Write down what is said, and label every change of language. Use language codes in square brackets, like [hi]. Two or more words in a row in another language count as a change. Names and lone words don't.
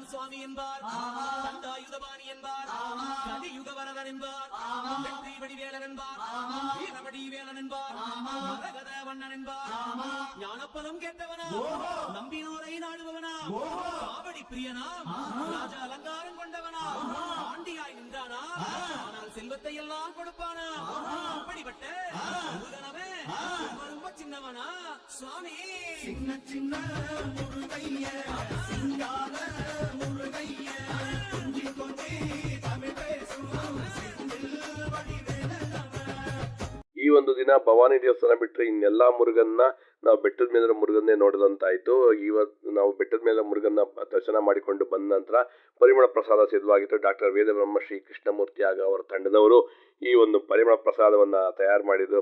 [ta] சுவாமி என்பார், தண்டாயுதபாணி என்பார், கலியுக வரதன் என்பார், வெற்றி வடிவேலன் என்பார், வீரவடி வேலன் என்பார், மரகத வண்ணன் என்பார், ஞானப்பலம் கேட்டவனா, நம்பினோரை நாடுபவனா, காவடி பிரியனா, ராஜ அலங்காரம் கொண்டவனா, ஆண்டியாய் நின்றானா, ஆனால் செல்வத்தை எல்லாம் கொடுப்பானா, அப்படிப்பட்ட முருகனவே ரொம்ப ரொம்ப சின்னவனா சுவாமி. சின்ன சின்ன முருகைய சிங்கார முருகைய கொஞ்சி கொஞ்சி தமிழ் பேசும் செந்தில் வடிவேலனவ. [kn] ಈ ಒಂದು ದಿನ ಭವಾನಿ ದೇವಸ್ಥಾನ ಬಿಟ್ಟರೆ ಇನ್ನೆಲ್ಲ ಮುರುಗನ್ನ ನಾವು ಬೆಟ್ಟದ ಮೇಲೆ ಮುರುಗನ್ನೇ ನೋಡಿದಂತಾಯಿತು. ಇವತ್ತು ನಾವು ಬೆಟ್ಟದ ಮೇಲೆ ಮುರುಗನ್ನ ದರ್ಶನ ಮಾಡಿಕೊಂಡು ಬಂದ ನಂತರ ಪರಿಮಳ ಪ್ರಸಾದ ಸಿದ್ಧವಾಗಿತ್ತು. ಡಾಕ್ಟರ್ ವೇದಬ್ರಹ್ಮ ಶ್ರೀ ಕೃಷ್ಣಮೂರ್ತಿ ಆಗ ಅವರ ತಂಡದವರು ಈ ಒಂದು ಪರಿಮಳ ಪ್ರಸಾದವನ್ನು ತಯಾರು ಮಾಡಿದ್ರು.